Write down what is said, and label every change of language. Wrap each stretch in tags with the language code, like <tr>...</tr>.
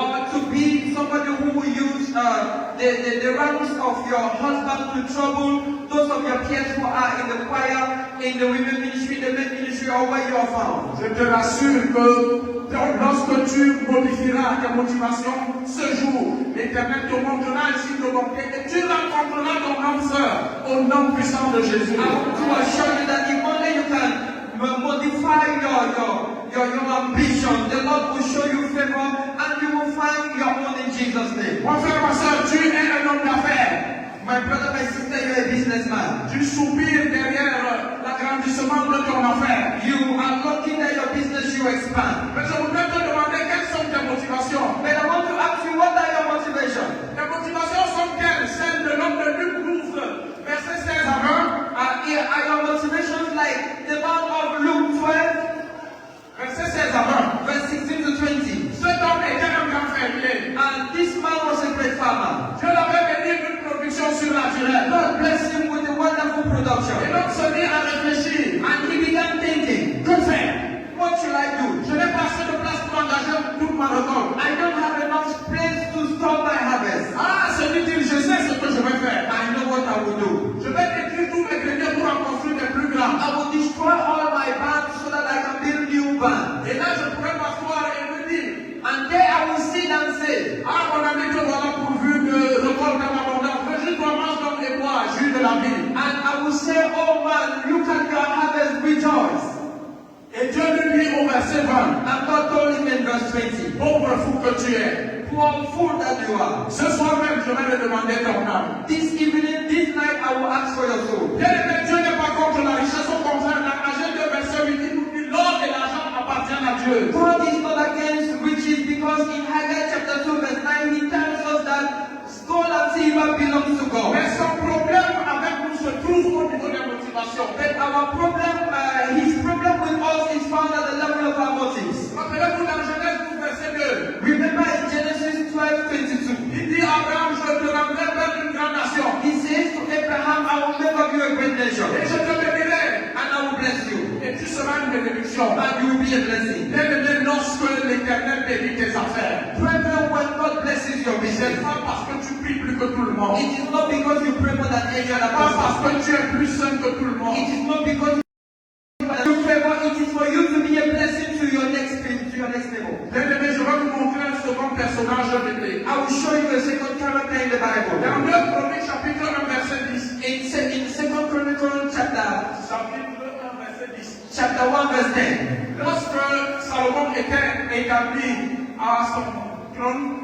<en>Or to be somebody who will use the ranks of your husband to trouble those of your peers who are in the choir, in the women ministry, the men ministry, or where you are found.</en> <fr>Je te rassure que lorsque tu modifieras tes motivations ce jour, l'Éternel te montrera ainsi de volonté et tu rencontreras ton âme sœur au nom puissant de Jésus.</fr> <en>I want to assure you that if only you can modify your ambition, the Lord will show you favor and you will find your own in Jesus' name.</en> <fr>Mon frère, ma soeur, tu es un homme d'affaires.</fr> <en>My brother, my sister, you're a businessman.</en> <fr>Tu soupires derrière l'agrandissement de ton affaire.</fr> <en>You are looking at your business, you expand.</en> <fr>Mais je voudrais te demander quelles sont tes motivations.</fr> <en>But I want to ask you, what are your motivations?</en> <fr>Tes motivations sont quelles? Celles de l'homme de Luc 12, verset 16 à 20.</fr> <en>Are your motivations like the man of Luke 12,</en> <fr>Verset 16 à 20.</fr> <en>verse 16 to 20?</en> <fr>Cet homme était un grand fermier.</fr> <en>And this man was a great farmer.</en> <fr>Dieu l'avait béni d'une production surnaturelle.</fr> <en>God blessed him with a wonderful</en> <fr>Et</fr> <en>production.</en> <fr>l'homme se mit à réfléchir.</fr> <en>And he began thinking,</en> <fr>Que faire?</fr> <en>what should I do?</en> <fr>Je n'ai pas assez de place pour engager toute ma récolte.</fr> <en>I don't have enough place to store my harvest.</en> <fr>Ah, se dit-il, je sais ce que je vais faire.</fr> <en>I know what I will do.</en> <fr>Je vais détruire tous mes greniers pour en construire des plus grands.</fr> <en>I will destroy all my barns so that I can build new barns.</en> <fr>Et là, je pourrais m'asseoir et me dire,</fr> <en>And there I will sit and say,</en> <fr>ah, mon ami, te voilà pourvu de récolte en abondance. Réjouis-toi, mange donc et bois, jus de la vie.</fr> <en>and I will say, oh man, look at your harvest, rejoice.</en> <fr>Et Dieu lui dit au verset 20,</fr> <en>And God told him in verse 20,</en> <fr>pauvre fou que tu es.</fr> <en>poor fool that you are.</en> <fr>Ce soir même, je vais te demander ton âme.</fr> <en>This evening, this night, I will ask for your soul.</en> <fr>Bien aimé, Dieu n'est pas contre la richesse, au contraire, dans Agent 2, verset 8, il nous dit l'or et l'argent appartiennent à Dieu.</fr> <en>God is not against riches because in Haggai chapter 2 verse 9 he tells us that gold and silver belongs to God.</en> <fr>Mais son problème avec nous se trouve au niveau des motivations.</fr> <en>But our problem, his problem with us is found at the level of our motives.</en> <fr>Rappelez-vous dans Genèse 12, verset 2.</fr> <en>Remember in Genesis 12:22,</en> <fr>Il dit à Abraham, je te rendrai vers une grande nation.</fr> <en>he says to Abraham, I will make of you a great nation,</en> <fr>Et je te bénirai.</fr> <en>and I will bless you,</en> <fr>Et tu seras une bénédiction.</fr> <en>and you will be a blessing.</en> <fr>Bien aimé, lorsque l'Éternel bénit tes affaires,</fr> <en>Brethren, when God blesses your business,</en> <fr>n'est pas parce que tu pries plus que tout le monde.</fr> <en>it is not because you pray more than any other</en> <fr>Pas</fr> <en>person.</en> <fr>parce que tu es plus saint que tout le monde.</fr> <en>It is not because you favor, it is for you to be a blessing to your next level.</en> <fr>Bien aimé, je vais vous montrer un second personnage biblique.</fr> <en>I will show you a second character in the Bible.</en> <fr>Dans 2 Chroniques, chapitre 1, verset 10.</fr> <en>In 2 Chronicles</en> <fr>Chapitre 1, verset 10.</fr> <en>chapter 1 verse 10.</en> <fr>Lorsque Salomon était établi à son trône,</fr>